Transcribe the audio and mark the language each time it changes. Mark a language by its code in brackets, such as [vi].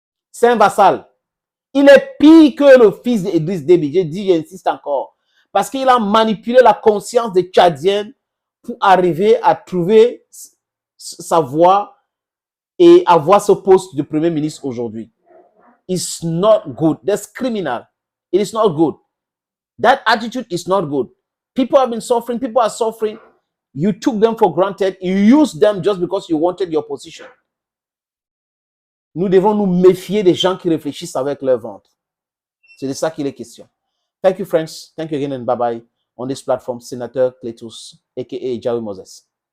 [fr] C'est un vassal. Il est pire que le fils d'Idriss Déby. Je dis, j'insiste encore. Parce qu'il a manipulé la conscience des Tchadiennes pour arriver à trouver sa voie et avoir ce poste de Premier ministre aujourd'hui. [en] It's not good. That's criminal. It is not good. That attitude is not good. People have been suffering. People are suffering. You took them for granted. You used them just because you wanted your position. [fr] Nous devons nous méfier des gens qui réfléchissent avec leur ventre. C'est de ça qu'il est question. [en] Thank you, friends. Thank you again and bye-bye on this platform. Senator Cletus, a.k.a. Jawi Moses.